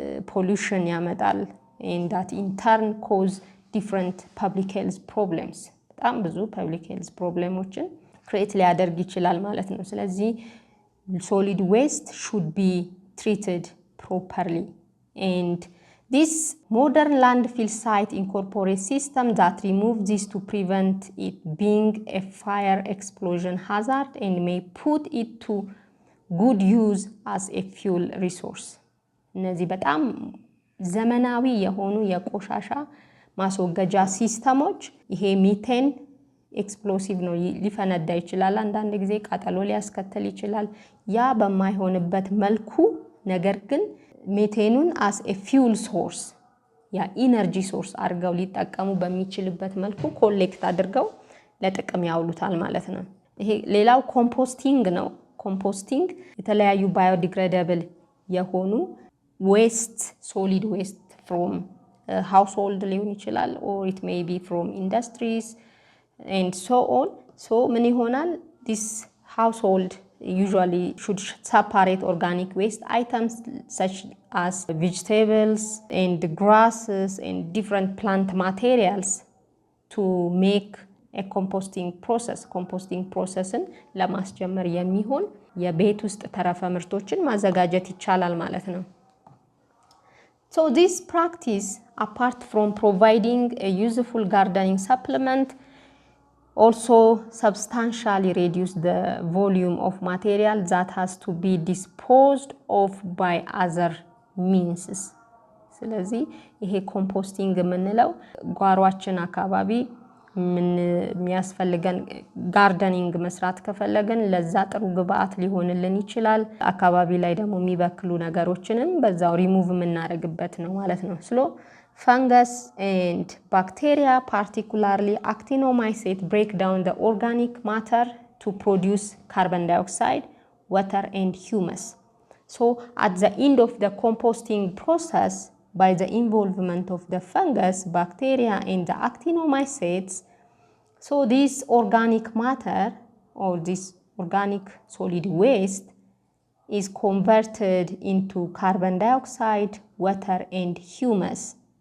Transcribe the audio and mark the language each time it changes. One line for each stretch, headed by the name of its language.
English: pollution ያመጣል and that in turn cause different public health problems
Amharic: በጣም ብዙ
English: public health problemዎችን create
Amharic: ሊያደርግ ይችላል ማለት ነው። ስለዚህ
English: solid waste should be treated properly. And this modern landfill site incorporates systems that remove this to prevent it being a fire explosion hazard and may put it to good use as a fuel resource.
Amharic: እነዚህ በጣም ዘመናዊ የሆኑ የቆሻሻ ማስወገጃ ሲስተሞች ይሄ ሚቴን ኤክስፕሎሲቭ ነው፣ ሊፈነዳ ይችላል፣ አንዳንድ ጊዜ ቃጠሎ ሊያስከትል ይችላል። ያ በማይሆንበት መልኩ ነገር ግን ሜቴኑን
English: as a fuel source
Amharic: ያ ኢነርጂ ሶርስ አድርገው ሊጠቀሙ በሚችልበት መልኩ ኮሌክት አድርገው ለጥቅም ያውሉታል ማለት ነው። ይሄ ሌላው ኮምፖስቲንግ ነው። ኮምፖስቲንግ የተለያዩ ባዮዲግሬደብል የሆኑ waste, solid waste from household ሊሆን ይችላል
English: or it may be from industries and so on. So ምን ይሆናል this household usually should separate organic waste items such as vegetables and grasses and different plant materials to make a composting processን
Amharic: ለማስጀመር የሚሆን የቤት ውስጥ ተረፈ ምርቶችን ማዘጋጀት ይቻላል ማለት ነው።
English: So this practice, apart from providing a useful gardening supplement, also substantially reduce the volume of material that has to be disposed of by other means.
Amharic: ስለዚህ ይሄ ኮምፖስቲንግ የምንለው ጓሯችን አካባቢ የሚያስፈልገን ጋርደኒንግ መስራት ከፈለገን ለዛ ጥሩ ግብአት ሊሆንልን ይችላል። አካባቢ ላይ ደግሞ የሚበክሉ ነገሮችንም በዛው ሪሙቭ የምናደርግበት ነው ማለት ነው። ስሎ
English: fungus and bacteria, particularly actinomycete, break down the organic matter to produce carbon dioxide, water and humus. So at the end of the composting process, by the involvement of the fungus, bacteria and the actinomycetes, so this organic matter or this organic solid waste is converted into carbon dioxide, water and humus.